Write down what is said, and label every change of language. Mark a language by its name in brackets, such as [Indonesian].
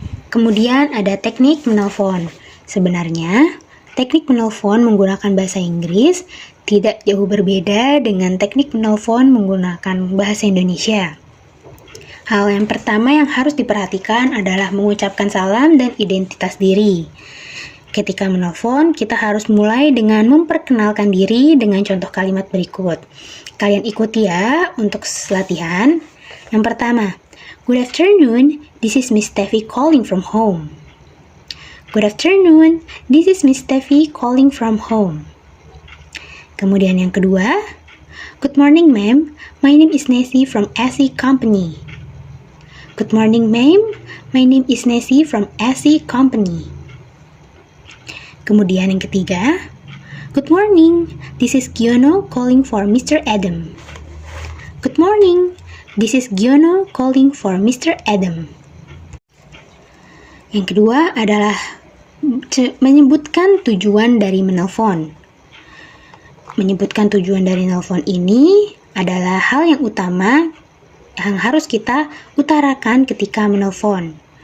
[Indonesian] Kemudian ada teknik menelpon. Sebenarnya, teknik menelpon menggunakan bahasa Inggris tidak jauh berbeda dengan teknik menelpon menggunakan bahasa Indonesia. Hal yang pertama yang harus diperhatikan adalah mengucapkan salam dan identitas diri. Ketika menelpon, kita harus mulai dengan memperkenalkan diri dengan contoh kalimat berikut. Kalian ikuti ya untuk latihan. Yang pertama, [English] good afternoon, this is Miss Steffi calling from home. Good afternoon, this is Miss Steffi calling from home. [Indonesian] Kemudian yang kedua, [English] good morning ma'am, my name is Nessie from SE Company. Good morning ma'am, my name is Nessie from SE Company. [Indonesian] Kemudian yang ketiga, [English] good morning, this is Giono calling for Mr. Adam. Good morning, this is Giono calling for Mr. Adam. [Indonesian] Yang kedua adalah menyebutkan tujuan dari menelpon. Menyebutkan tujuan dari menelpon ini adalah hal yang utama yang harus kita utarakan ketika menelpon.